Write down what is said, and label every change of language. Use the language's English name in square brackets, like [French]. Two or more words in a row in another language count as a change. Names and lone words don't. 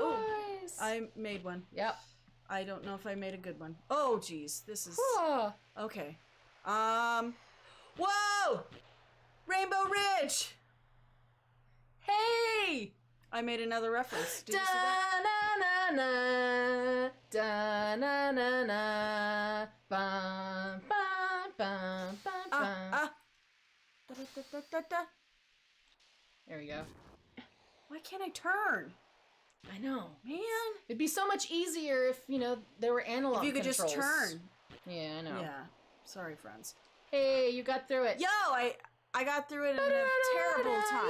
[English] Oh, I made one. Yep. I don't know if I made a good one. Oh, geez. This is... Okay. Whoa! Rainbow Ridge! Hey! I made another reference. Did you see that? Da-na-na-na, da-na-na-na, bum, bum, bum, bum, bum. Da-da-da-da-da. There we go. Why can't I turn? I know. Man. It'd be so much easier if, there were analog If you could controls. just turn. Yeah, I know. Yeah. Sorry, friends. Hey, you got through it. Yo, I got through it in a terrible time.